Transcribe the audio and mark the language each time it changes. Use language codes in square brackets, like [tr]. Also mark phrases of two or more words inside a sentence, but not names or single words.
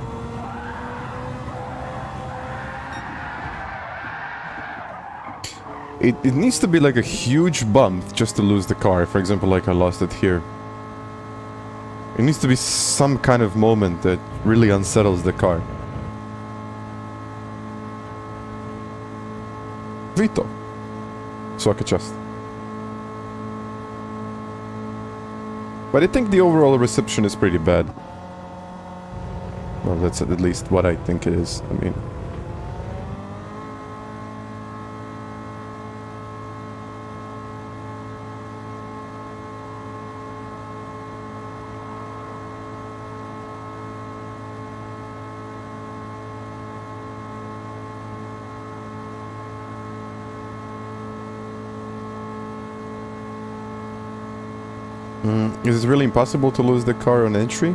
[en] It needs to be like a huge bump just to lose the car. For example, like I lost it here. It needs to be some kind of moment that really unsettles the car. Vito. [hr] Svaka čast. [en] But I think the overall reception is pretty bad. Well, that's at least what I think it is. I mean... Is it really impossible to lose the car on entry?